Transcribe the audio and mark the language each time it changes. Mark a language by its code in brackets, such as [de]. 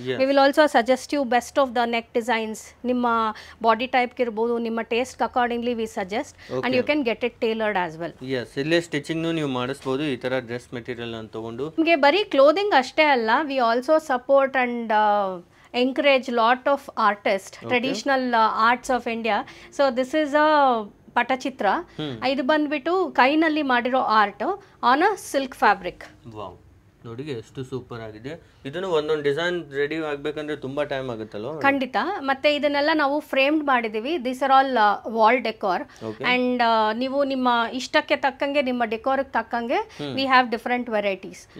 [en] We will also suggest you best of the neck designs. [kn] ನಿಮ್ಮ body type ಇರ್ಬೋದು, ನಿಮ್ಮ taste accordingly [en] We suggest and you can get it tailored as well. [kn] ಇಲ್ಲೇ stitching ನೀವು ಮಾಡಿಸಬಹುದು ಈ ತರ dress material ಅನ್ನು ತಗೊಂಡು. ನಿಮಗೆ ಬರೀ ಕ್ಲೋದಿಂಗ್ ಅಷ್ಟೇ ಅಲ್ಲ, [en] We also support and encourage lot of artists, traditional arts of India. So this is a Pattachitra. [kn] ಇದು ಬಂದ್ಬಿಟ್ಟು ಕೈನಲ್ಲಿ ಮಾಡಿರೋ [en] Art on a silk fabric. [kn] Wow, ನೋಡಿ ಎಷ್ಟು ಸೂಪರ್ ಆಗಿದೆ. ಇದನ್ನು ಒಂದೊಂದು ಡಿಸೈನ್ ರೆಡಿ ಆಗ್ಬೇಕಂದ್ರೆ ತುಂಬಾ ಟೈಮ್ ಆಗುತ್ತಲ್ವ? ಖಂಡಿತ. ಮತ್ತೆ ಇದನ್ನೆಲ್ಲ ನಾವು ಫ್ರೇಮ್ಡ್ ಮಾಡಿದೀವಿ. [en] these are all wall decor and [kn] ನೀವು ನಿಮ್ಮ ಇಷ್ಟಕ್ಕೆ ತಕ್ಕಂಗೆ ನಿಮ್ಮ ಡೆಕೋರ್ ತಕ್ಕಂಗೆ [en] We have different varieties.